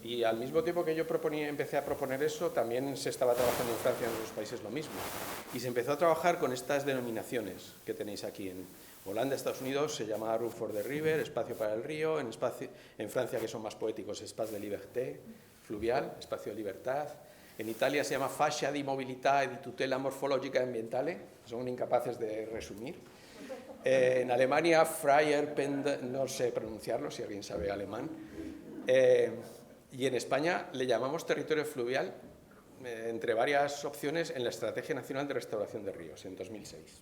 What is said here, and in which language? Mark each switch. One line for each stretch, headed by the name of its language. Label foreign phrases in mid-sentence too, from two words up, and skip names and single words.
Spanish: Y al mismo tiempo que yo empecé a proponer eso, también se estaba trabajando en Francia y en otros países lo mismo. Y se empezó a trabajar con estas denominaciones que tenéis aquí. En Holanda, Estados Unidos, se llama
English: Room for the River,
Spanish: espacio para el río. En Francia, que son más poéticos, espacio de liberté, fluvial, espacio de libertad. En Italia se llama
Italian: fascia di mobilità e di tutela morfologica e ambientale,
Spanish: son incapaces de resumir. En Alemania, Freier, no sé pronunciarlo, si alguien sabe alemán. Y en España le llamamos territorio fluvial, entre varias opciones, en la Estrategia Nacional de Restauración de Ríos, en 2006.